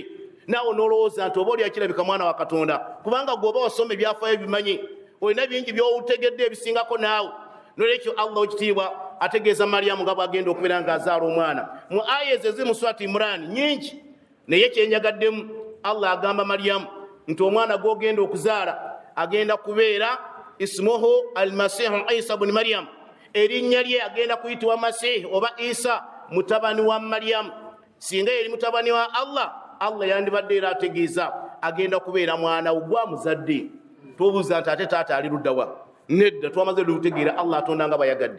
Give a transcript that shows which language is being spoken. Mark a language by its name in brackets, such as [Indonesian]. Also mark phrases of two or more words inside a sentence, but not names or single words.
[Ganda] Naawe n'olowooza nti oba oli akirabika mwana wa Katonda, kubanga gwoba wasoma ebyafaayo bimanyi, olina bingi by'otegedde ebisingako naawe. Nolwekyo Allah ekitiibwa ategeeza Maryamu nga bw'agenda okubeera ng'azaala omwana. Mu aya ezo eziri mu surati Imran nyingi, naye kyenjagaddemu Allah agamba Maryamu nti omwana gw'ogenda okuzaala agenda kubeera [Arabic] اسمه المسيح عيسى ابن مريم. [Ganda] Erinnya lye agenda kuyitibwa Masihi oba Isa, mutabani wa Maryamu. Singa yeri mutabani wa Allah, Allah yandibadde era ategeeza agenda kubeera mwana we gwamuzadde. Tobuuza nti ate taata ali luddawa. Nedda, twamaze lutegeera Allah atonda nga bayagadde.